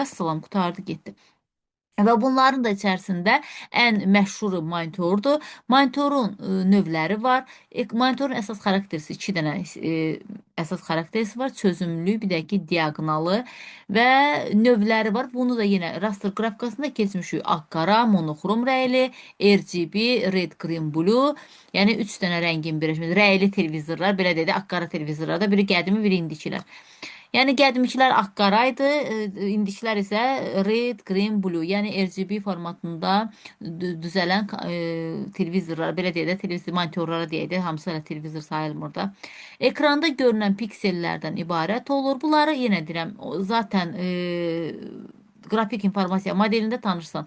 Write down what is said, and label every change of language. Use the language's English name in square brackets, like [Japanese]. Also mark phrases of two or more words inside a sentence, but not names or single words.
[Azerbaijani] Vəssalam, qurtardı, getdi. Və bunların da içərisində ən məşhuru monitordur. Monitorun növləri var. Monitorun əsas xarakterisi iki dənə əsas xarakterisi var. Çözümlülük, bir də ki, diaqonalı və növləri var. Bunu da yenə raster qrafikasında keçmişik. Ağ-qara, monoxrom rəyli, [English] RGB, red, green, blue. [Azerbaijani] Yəni 3 dənə rəngin birləşməsi. Rəyli televizorlar, belə deyək də, ağ-qara televizorlarda biri qədimi, biri indikilər. Yəni qədimkilər ağ-qara idi, indikilər isə [English] red, green, blue, [Azerbaijani] yəni RGB formatında düzələn televizorlar, belə deyək də, televizor monitorlara deyək də, hamısı hələ televizor sayılmır da. Ekranda görünən piksellərdən ibarət olur. Bunları yenə deyirəm, zaten qrafik informasiya modelində tanırsan.